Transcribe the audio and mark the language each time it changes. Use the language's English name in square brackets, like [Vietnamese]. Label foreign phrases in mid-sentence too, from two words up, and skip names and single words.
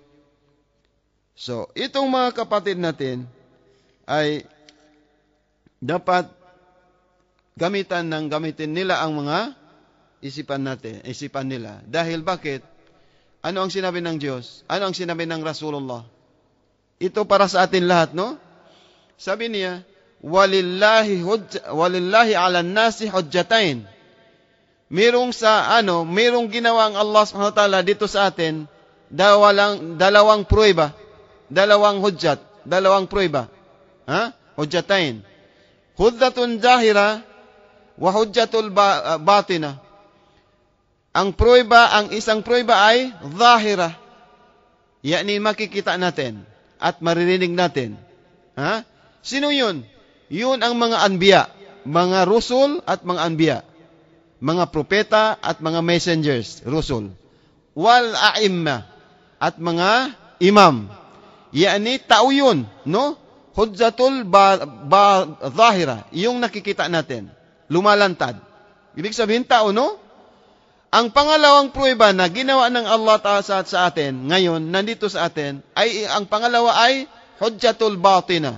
[Filipino] So, itong mga kapatid natin ay dapat gamitin nila ang mga isipan nila. Dahil bakit? Ano ang sinabi ng Diyos? Ano ang sinabi ng Rasulullah? Ito para sa atin lahat, no? Sabi niya, [Arabic] ولله على الناس حجتين. [Filipino] Merong ginawa ang Allah [Arabic] سبحانه وتعالى [Filipino] dito sa atin, dalawang prueba. Dalawang prueba. Hujjatain. [Arabic] حجة ظاهرة وحجة باطنة. [Filipino] Ang pruweba, ang isang pruweba ay zahira. Yani makikita natin at maririnig natin. Ha? Sino yun? Yun ang mga anbiya, mga rusul at mga anbiya, mga propeta at mga messengers, rusul. [Arabic] والأئمة [Filipino] at mga imam. Yani tao yun, no? [Arabic] حجة ظاهرة, [Filipino] yung nakikita natin, lumalantad. Ibig sabihin tao, no? Ang pangalawang pruweba na ginawa ng Allah Ta'ala sa atin, ngayon, nandito sa atin, ay ang pangalawa ay [Arabic] حجة باطنة.